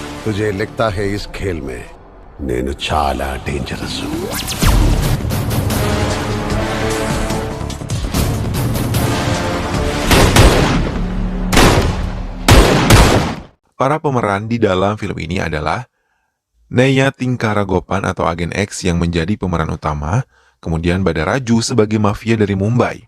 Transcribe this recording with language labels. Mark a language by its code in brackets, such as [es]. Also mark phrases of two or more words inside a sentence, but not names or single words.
[hi] तुझे लिखता है इस खेल में [te] నేను చాలా డేంజరస్. [id] Para pemeran di dalam film ini adalah Neya Tingkaragopan atau Agen X yang menjadi pemeran utama, kemudian Badaraju sebagai mafia dari Mumbai.